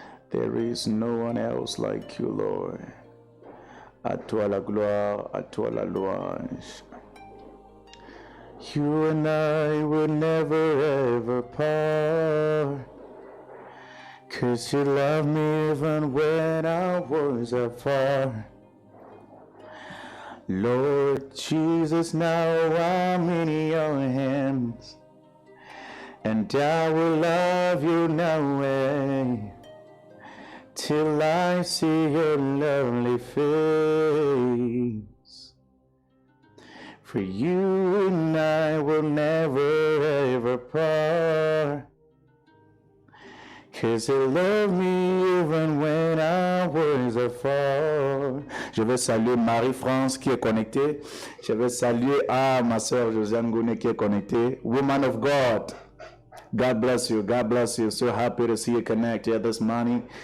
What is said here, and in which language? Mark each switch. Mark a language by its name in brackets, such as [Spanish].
[English] There is no one else like you, Lord. [French] À toi la gloire, à toi la louange. [English] You and I will never ever part. 'Cause you love me even when I was afar. Lord Jesus, now I'm in your hands. And I will love you now till I see your lovely face. For you and I will never ever part. 'Cause you love me even when I was afar. [French] Je veux saluer Marie-France qui est connectée. Je veux saluer ma soeur Josiane Gouné qui est connectée. [English] Woman of God. God bless you. God bless you. So happy to see you connect here this morning.